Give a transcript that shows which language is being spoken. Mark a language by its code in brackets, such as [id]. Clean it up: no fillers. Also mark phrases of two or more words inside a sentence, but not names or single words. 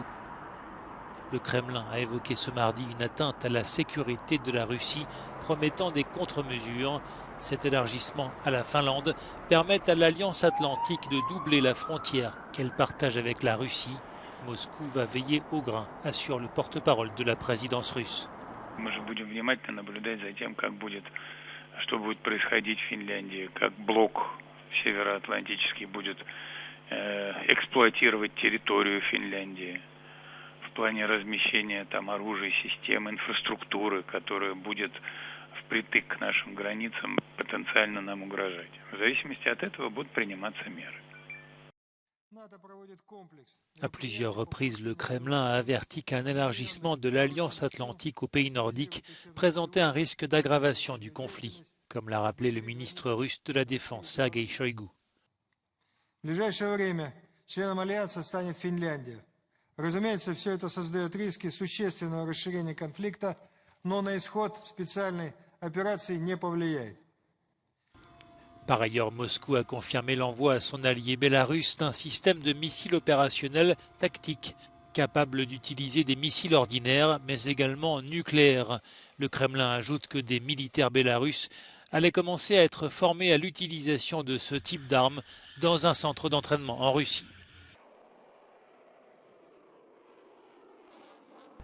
[fr] Le Kremlin a évoqué ce mardi une atteinte à la sécurité de la Russie, promettant des contre-mesures. Cet élargissement à la Finlande permet à l'Alliance atlantique de doubler la frontière qu'elle partage avec la Russie. Moscou va veiller au grain, assure le porte-parole de la présidence russe. [ru] В плане размещения там оружия, систем, инфраструктуры, которая будет впритык к нашим границам потенциально нам угрожать. В зависимости от этого будут приниматься меры. [fr] À plusieurs reprises, le Kremlin a averti qu'un élargissement de l'Alliance atlantique aux pays nordiques présentait un risque d'aggravation du conflit, comme l'a rappelé le ministre russe de la Défense, Sergei Shoigu. [ru] В ближайшее время членом Альянса станет Финляндия. Разумеется, все это создает риски существенного расширения конфликта, но на исход специальной операции не повлияет. [fr] Par ailleurs, Moscou a confirmé l'envoi à son allié bélarusse d'un système de missiles opérationnels tactiques, capable d'utiliser des missiles ordinaires, mais également nucléaires. Le Kremlin ajoute que des militaires bélarusses allaient commencer à être formés à l'utilisation de ce type d'armes dans un centre d'entraînement en Russie.